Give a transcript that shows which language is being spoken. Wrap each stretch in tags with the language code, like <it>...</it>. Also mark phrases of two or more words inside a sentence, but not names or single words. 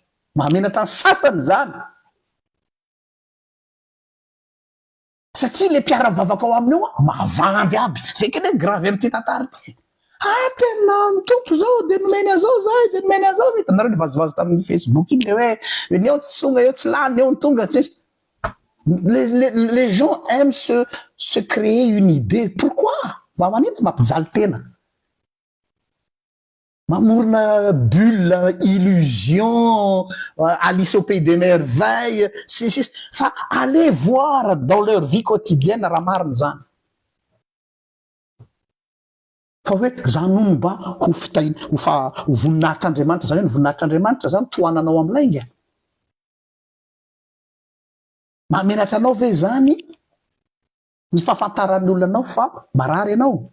<mg>Mahamenatra ny sasany zany. Satria le mpiara-bavaka ao aminy eo mavandy aby. Zay keny hoe grave amin'ity tantara ity. Tena ny tompo zao de nomeny azao zay, de nomeny azao zay. Hitanareo ny vazovazo tamin'ny Facebook iny le hoe eo tsy songa, eo tsy lany, eo ny tonga.</mg> <fr>Les gens aiment se créer une idée. Pourquoi?</fr> <mg>Va manina mampijaly tena. Mamorona</mg> <fr>bulle, illusion, Alice au pays des merveilles, Fa allez voir dans leur vie quotidienne</fr> <mg>raha marina zany. Fa hoe zany no mba ho fitahiny, ho voninahitr'Andriamanitra zany hoe ny voninahitr'Andriamanitra zany toananao amin'ny lainga. Mamenatra anao ve zany ny fahafantaran'ny olona anao fa marary ianao?</mg>